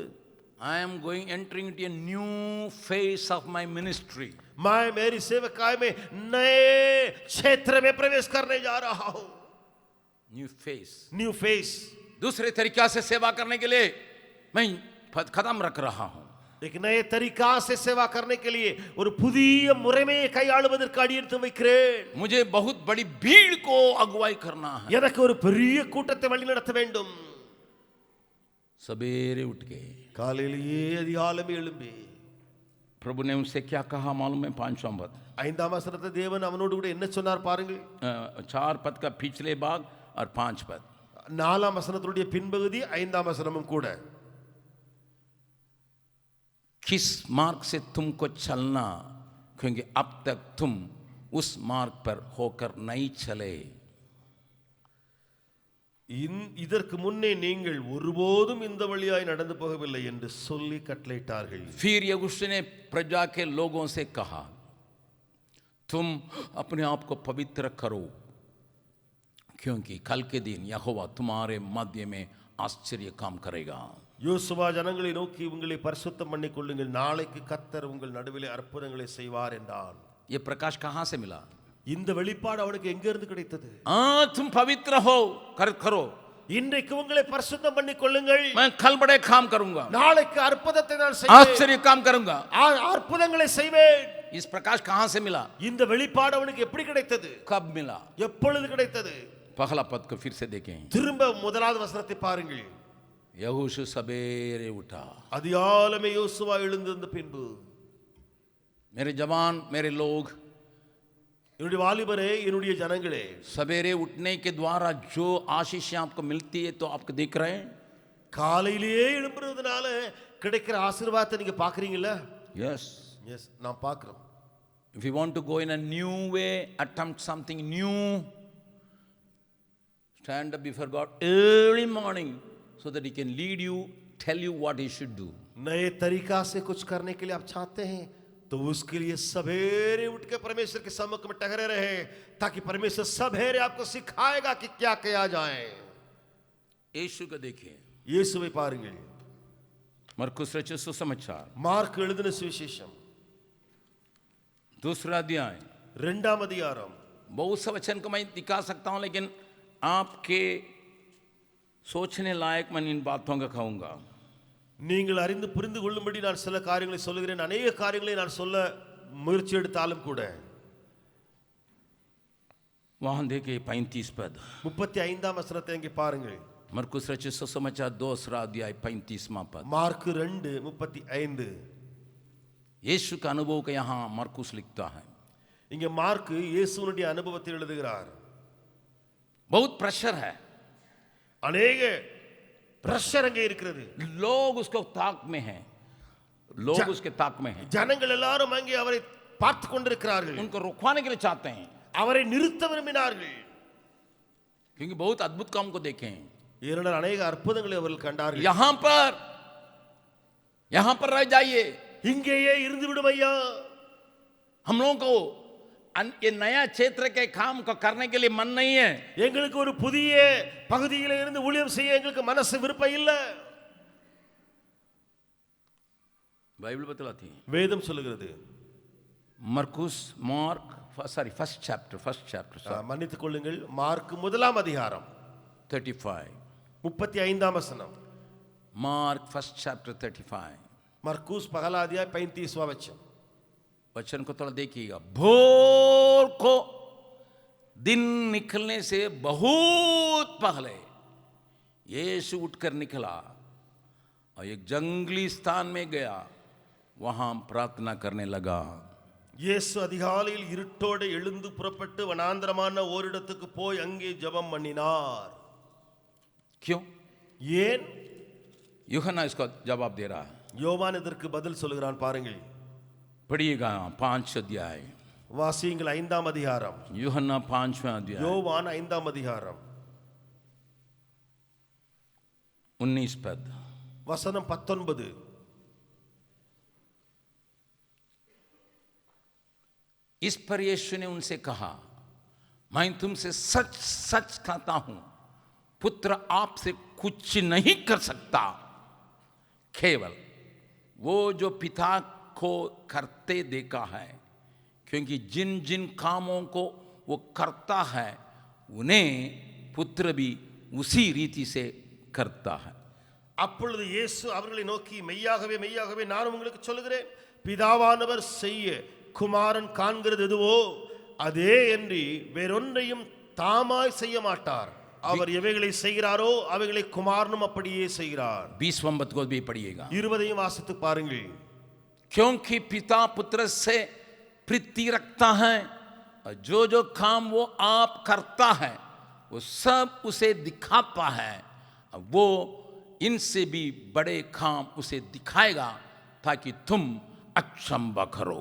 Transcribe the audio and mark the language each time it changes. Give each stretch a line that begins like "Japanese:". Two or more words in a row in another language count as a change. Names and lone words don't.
English: I am going entering into a new phase of my ministry.
Hindi: मैं मेरी सेवकाई में नए क्षेत्र में प्रवेश करने जा रहा हूं.
English: New phase, new phase.
Hindi: दूसरे तरीका से सेवा करने के लिए मैं कदम रख रहा हूं। एक नए तरीका से सेवा करने के लिए
Tamil: ஒரு புதிய முறைமையை கையாளுவதற்கு அடியெடுத்து வைக்கிறேன்.
Hindi: मुझे बहुत बड़ी भीड़ को अगुवाई करना है।
Tamil: எனக்கு ஒரு பெரிய கூட்டத்தை வழிநடத்த வேண்டும்.
Hindi: सवेरे उठ के
Tamil: காலையிலேயே அதிகாலமே எழும்பி
Hindi: प्रभु ने उनसे क्या कहा मालूम है? 5वां पद,
Tamil: 5ஆம் வசனத்தை தேவன் அவனோடு கூட என்ன சொன்னார் பாருங்கள்.
Hindi: 4 पद का पिछले भाग और 5 पद।
Tamil: 4ஆம் வசனத்துடைய பின்பகுதி 5ஆம் வசனமும் கூட.
Hindi: किस मार्ग से तुमको चलना, क्योंकि अब तक तुम उस मार्ग पर होकर नहीं चले।
Tamil: இதற்கு முன்னே நீங்கள் ஒருபோதும் இந்த வழியாய் நடந்து போகவில்லை என்று சொல்லி கட்டளையிட்டார்கள்.
Hindi: फिर यहोशू ने प्रजा के लोगों से कहा, तुम अपने आप को पवित्र करो, क्योंकि कल के दिन यहोवा तुम्हारे मध्य में आश्चर्य काम करेगा।
Tamil: யோசுவா ஜனங்களை நோக்கி உங்களை பரிசுத்தம் பண்ணிக் கொள்ளுங்கள், நாளைக்கு கர்த்தர் உங்கள் நடுவிலே அற்புதங்களை செய்வார் என்றான்.
Hindi: ये प्रकाश कहाँ से मिला?
Tamil: இந்த வெளிப்பாடு அவனுக்கு எங்க இருந்து கிடைத்தது?
Hindi: तुम पवित्र हो, करो,
Tamil: இன்றைக்கு உங்களை பரிசுத்தம் பண்ணிக் கொள்ளுங்கள்,
Hindi: मैं कल बड़े काम करूंगा,
Tamil: நாளைக்கு அற்புதத்தை நான் செய்வேன்,
Hindi: आश्चर्य काम करूंगा।
Tamil: அற்புதங்களை செய்வேன்.
Hindi: इस प्रकाश कहाँ से मिला?
Tamil: இந்த வெளிப்பாடு அவனுக்கு எப்படி கிடைத்தது?
Hindi: कब मिला?
Tamil: எப்பொழுது கிடைத்தது?
Hindi: पहला पद को फिर से देखें।
Tamil: திரும்ப முதலாவது வசனத்தை பாருங்கள்.
Hindi: यहोशू सवेरे उठा।
Tamil: அதிகாலமே யோசுவா எழுந்திருந்த பின்பு,
Hindi: मेरे जवान, मेरे लोग,
Tamil: என்னுடைய வாலிபரே, என்னுடைய ஜனங்களே,
Hindi: सवेरे उठने के द्वारा जो आशीष आपको मिलती है तो आपको दिख रहे हैं?
Tamil: காலையிலேயே எழும்புறதுனால கிடைக்கிற ஆசீர்வாதத்தை நீங்க பாக்குறீங்களா?
English: Yes.
Tamil: எஸ், நான் பார்க்கிறோம்.
English: If you want to go in a new way, attempt something new, stand up before God early morning so that He can lead you, tell you what He should do.
Hindi: नए तरीका से कुछ करने के लिए आप चाहते हैं तो उसके लिए सवेरे उठ के परमेश्वर के सम्मुख में टहरे रहे, ताकि परमेश्वर सवेरे आपको सिखाएगा कि क्या किया जाए. यीशु को देखिए,
Tamil: இயேசுவை பாருங்கள்.
Hindi: मरकुस रचित सुसमाचार
Tamil: மார்க் எழுதின சுவிசேஷம்
Hindi: दूसरा अध्याय।
Tamil: 2ஆம் அதிகாரம்।
Hindi: बहुत से वचन को मैं दिखा सकता हूं, लेकिन आपके सोचने लायक मैं इन बातों का कहूंगा।
Tamil: நீங்கள் அறிந்து புரிந்து கொள்ளும்படி நான் சில காரியங்களை சொல்கிறேன், अनेक காரியங்களை நான் சொல்ல முயற்சி எடுத்தாலும் கூட।
Hindi: वहां देखिए 35 पद,
Tamil: 35ஆம் வசனத்தை இங்கே பாருங்கள்।
Hindi: मरकुस रचित सुसमाचार दूसरा अध्याय 35वां पद।
Tamil: மார்க் 2:35।
Hindi: यीशु का अनुभव का यहाँ मरकुस लिखता है।
Tamil: இங்க மார்க் இயேசுவினுடைய அனுபவத்தை எழுதுகிறார்।
Hindi: बहुत प्रेशर है,
Tamil: अनेक பிரஷர் அங்கே இருக்கிறது।
Hindi: लोग उसको ताक में हैं, लोग उसके ताक में हैं,
Tamil: ஜனங்கள் எல்லாரும் அங்கே அவரை பார்த்து கொண்டிருக்கிறார்கள்,
Hindi: उनको रुकवाने के लिए चाहते हैं,
Tamil: அவரை நிறுத்த விரும்பினார்கள்।
Hindi: क्योंकि बहुत अद्भुत काम को देखे हैं।
Tamil: ஏனென்றால் अनेक அற்புதங்களை அவர்கள் கண்டார்கள்।
Hindi: यहाँ पर रह जाइए,
Tamil: இங்கேயே இருந்து விடும் ஐயா,
Hindi: हम लोगों को ये नया क्षेत्र के काम को करने के लिए मन नहीं है।
Tamil: எங்களுக்கு ஒரு புதிய பகுதியில இருந்து ஊழியம் செய்ய எங்களுக்கு மனசு விருப்பம் இல்ல।
Hindi: बाइबल बतलाती है,
Tamil: வேதம் சொல்லுகிறது।
English: मरकुस first chapter
Tamil: மன்னித்துக் கொள்ளுங்கள், மார்க் 1ஆம் அதிகாரம் 35, 35ஆம் வசனம்।
English: Mark first chapter 35,
Hindi: मरकुस पहला अध्याय 35वां वचन को थोड़ा देखिएगा। भोर को दिन निकलने से बहुत पहले यीशु उठकर निकला और एक जंगली स्थान में गया, वहां प्रार्थना करने लगा।
Tamil: இயேசு அதிகாலையில் இருட்டோடு எழுந்து புறப்பட்டு வனாந்தரமான ஓரிடத்துக்கு போய் அங்கே ஜெபம் பண்ணினார்।
Hindi: क्यों?
Tamil: ஏன்?
Hindi: यूहन्ना इसका जवाब दे रहा है।
Tamil: யோவான் இதற்கு பதில் சொல்கிறான் பாருங்கள்।
Hindi: पढ़िएगा 5 अध्याय,
Tamil: வாசியுங்கள் 5ஆம் அதிகாரம்।
Hindi: यूहन्ना 5वां अध्याय,
Tamil: யோவான் 5ஆம் அதிகாரம்
Hindi: 19 पद,
Tamil: வசனம் 19।
Hindi: इस पर यीशु ने उनसे कहा, मैं तुमसे सच सच कहता हूं, पुत्र आपसे कुछ नहीं कर सकता, केवल वो जो पिता को करते देखा है, क्योंकि जिन जिन कामों को वो करता है उन्हें पुत्र भी उसी रीति से करता है।
Tamil: அப்பொழுது இயேசு அவர்களை நோக்கி, மெய்யாகவே மெய்யாகவே நான் உங்களுக்கு சொல்லுகிறேன், பிதாவானவர் செய்ய குமாரன் காண்கிறது எதுவோ அதே என்று வேறொன்றையும் தாமாய் செய்ய மாட்டார், அவர் எவைகளை செய்கிறாரோ அவைகளை குமாரனும் அப்படியே செய்கிறார்।
Hindi: 20वां पद को भी पढ़िएगा।
Tamil: 20ஐயும் வாசித்து பாருங்கள்।
Hindi: क्योंकि पिता पुत्र से प्रीति रखता है और जो जो काम वो आप करता है वो सब उसे दिखाता है, वो इनसे भी बड़े काम उसे दिखाएगा ताकि तुम अक्षम करो।